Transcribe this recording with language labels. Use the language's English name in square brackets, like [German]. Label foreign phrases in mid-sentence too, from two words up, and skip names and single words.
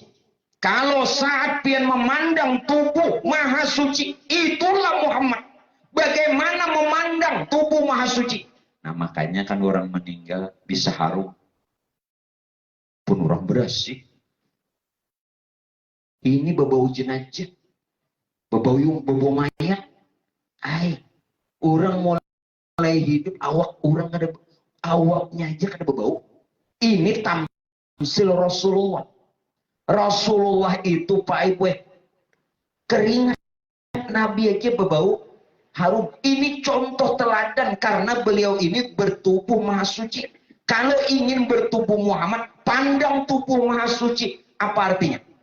[Indonesian] Kalau saat pian memandang tubuh maha suci, itulah Muhammad. Bagaimana memandang tubuh maha suci? Nah makanya kan orang meninggal bisa harum. Pun orang bersih. Ini berbau jenazah. [Banjar] bebau mayat. Ai, orang mulai hidup awak orang ada awaknya aja kada bebau. [Indonesian] Ini tamsil Rasulullah. Rasulullah itu Pak Ibu keringat Nabi aja berbau harum. Ini contoh teladan karena beliau ini bertubuh maha suci. Kalau ingin bertubuh Muhammad, pandang tubuh maha suci. Apa artinya?